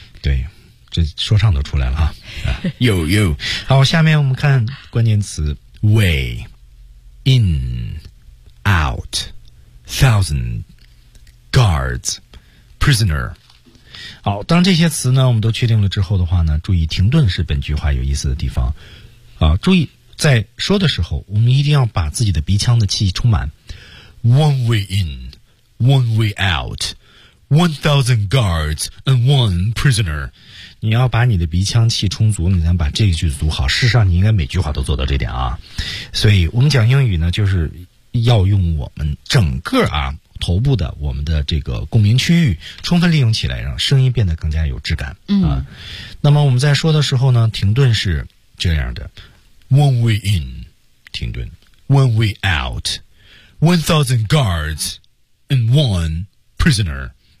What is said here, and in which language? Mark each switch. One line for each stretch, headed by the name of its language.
Chinese: 对，这说唱都出来了啊。有有，好，下面我们看关键词 way in out thousand。
English: Guards, prisoner.
Chinese: 好，当这些词呢，我们都确定了之后的话呢，注意停顿是本句话有意思的地方。啊，注意在说的时候，我们一定要把自己的鼻腔的气充满。
English: One way in, one way out, 1,000 guards and one prisoner.
Chinese: 你要把你的鼻腔气充足，你才把这一句组好。事实上，你应该每句话都做到这点啊。所以我们讲英语呢，就是要用我们整个啊。头部的我们的这个共鸣区域充分利用起来，让声音变得更加有质感。嗯、啊，那么我们在说的时候呢，停顿是这样的 ：
English: one way in，
Chinese: 停顿 ；
English: one way out， 1,000 guards and one prisoner。